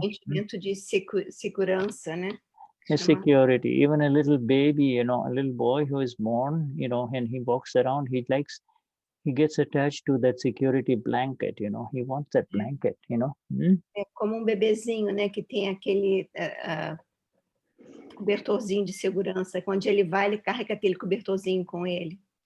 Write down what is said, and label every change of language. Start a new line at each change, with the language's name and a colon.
Portuguese: Sentimento de segurança, né?
English: A security. Even a little baby, you know, a little boy who is born, you know, and he walks around, he gets attached to that security blanket, you know. He wants that blanket, you know.
Portuguese: É como bebezinho, né? Que tem aquele cobertorzinho de segurança. Quando ele vai, ele carrega aquele cobertorzinho com ele.